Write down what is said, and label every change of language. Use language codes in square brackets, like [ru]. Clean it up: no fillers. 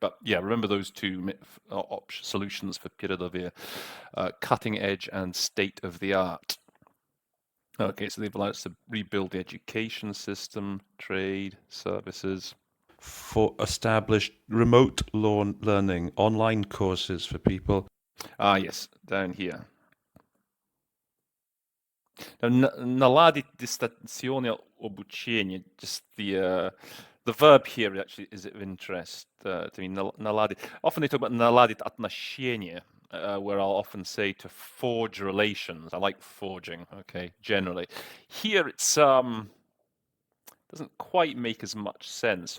[en] But yeah, remember those two solutions for Piradovia, cutting edge and state of the art. Okay, so they've allowed us to rebuild the education system, trade, services. For established remote learning, online courses for people. Ah, yes, down here. [ru] Наладить дистанционное обучение. [en] Just the verb here actually is of interest to me. [ru] Наладить. [en] Often they talk about [ru] наладить отношения, [en] where I'll often say to forge relations. I like forging. Okay, generally. Here it's doesn't quite make as much sense.